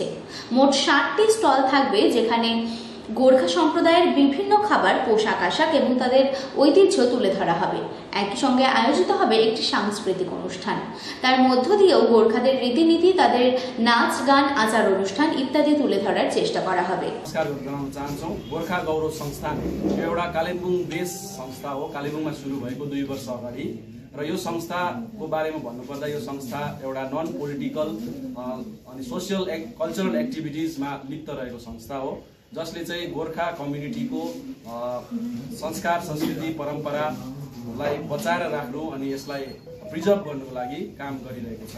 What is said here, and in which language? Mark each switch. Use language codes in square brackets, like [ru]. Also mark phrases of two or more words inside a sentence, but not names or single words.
[bn] মোট ৬০টি স্টল থাকবে, যেখানে গোর্খা সম্প্রদায়ের বিভিন্ন খাবার, পোশাক আশাক এবং তাদের ঐতিহ্য তুলে ধরা হবে। একই সঙ্গে আয়োজিত হবে একটি সাংস্কৃতিক অনুষ্ঠান। তার মধ্য দিয়েও গোর্খাদের রীতিনীতি, তাদের নাচ গান, আচার অনুষ্ঠান ইত্যাদি তুলে ধরার চেষ্টা করা হবে। [ne] गोर्खा गौरव संस्थान एउटा कालिम्पोङ बेस संस्था हो। कालिम्पोङमा सुरु भएको 2 वर्ष अगाडि, र यो संस्थाको बारेमा भन्नुपर्दा यो संस्था एउटा [en] non political [ne] अनि [en] social cultural activities [ne] लिप्त रहेको संस्था हो, जसले चाहिँ गोर्खा कम्युनिटीको संस्कार, संस्कृति, परम्परालाई बचाएर राख्नु अनि यसलाई प्रिजर्भ गर्नुको लागि काम गरिरहेको छ।